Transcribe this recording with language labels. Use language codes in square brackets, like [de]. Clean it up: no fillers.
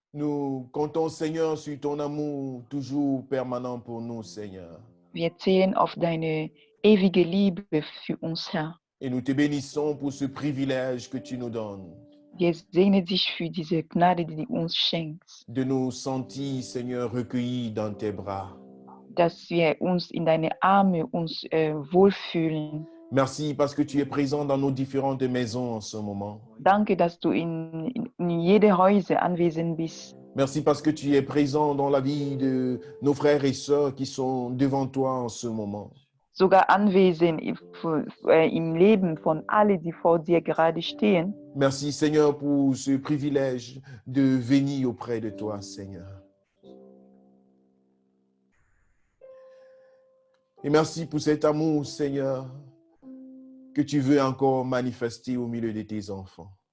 [fr] Nous comptons, Seigneur, sur ton amour toujours permanent pour nous, Seigneur. [de] Wir zählen auf deine ewige Liebe für uns, Herr. [fr] Et nous te bénissons pour ce privilège que tu nous donnes [de] Wir segnen dich für diese Gnade, die du uns schenkst, [fr] de nous sentir, Seigneur, recueillis dans tes bras. [de] dass wir uns in deine Arme wohlfühlen. [fr] Merci parce que tu es présent dans nos différentes maisons en ce moment. [de] Danke, dass du in jede Häuser anwesend bist. [fr] Merci parce que tu es présent dans la vie de nos frères et sœurs qui sont devant toi en ce moment. [de] Sogar anwesend im Leben von allen, die vor dir gerade stehen. [fr] Merci, Seigneur, pour ce privilège de venir auprès de toi, Seigneur. Et merci pour cet amour, Seigneur, que tu veux encore manifester au milieu de tes enfants.